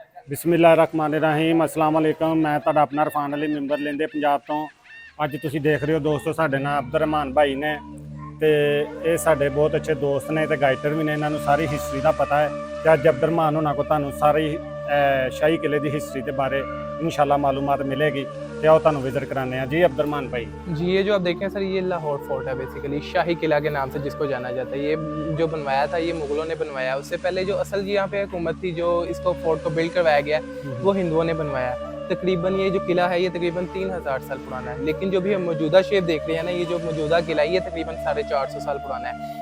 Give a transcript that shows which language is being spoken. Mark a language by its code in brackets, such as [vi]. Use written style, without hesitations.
[ar] बिस्मिल्लाहिर्रहमानिर्रहीम अस्सलाम वालेकुम। [hi] मैं [pa] ਤੁਹਾਡਾ ਆਪਣਾ ਇਰਫਾਨ ਅਲੀ ਮੈਂਬਰ ਲੈਂਦੇ ਪੰਜਾਬ ਤੋਂ। ਅੱਜ ਤੁਸੀਂ ਦੇਖ ਰਹੇ ਹੋ ਦੋਸਤੋ ਸਾਡੇ ਨਾਲ ਅਬਦੁਰਰਹਿਮਾਨ ਭਾਈ ਨੇ ਤੇ ਇਹ ਸਾਡੇ ਬਹੁਤ ਅੱਛੇ ਦੋਸਤ ਨੇ ਤੇ ਗਾਈਡਰ ਵੀ ਨੇ। ਇਹਨਾਂ ਨੂੰ ਸਾਰੀ ਹਿਸਟਰੀ ਦਾ ਪਤਾ ਹੈ ਤੇ ਅੱਜ ਅਬਦੁਰਰਹਿਮਾਨ ਉਹਨਾਂ ਕੋਲ ਤੁਹਾਨੂੰ ਸਾਰੀ [hi] शाही किले की हिस्ट्री के बारे इंशाल्लाह मालूमात मिलेगी। क्या तुहानू विजिट कराने हैं जी अब्दुररहमान भाई जी। ये जो आप देखें सर, ये लाहौर फोर्ट है, बेसिकली शाही किला के नाम से जिसको जाना जाता है। ये जो बनवाया था ये मुगलों ने बनवाया। उससे पहले जो असल यहाँ पे हुकूमत थी, जो इसको फोर्ट को बिल्ड करवाया गया, वो हिंदुओं ने बनवाया। तकरीबन ये जो किला है ये तकरीबन 3000 साल पुराना है। लेकिन जो भी हम मौजूदा शेप देख रहे हैं ना, ये जो मौजूदा किला है ये तकरीबन 450 साल पुराना है।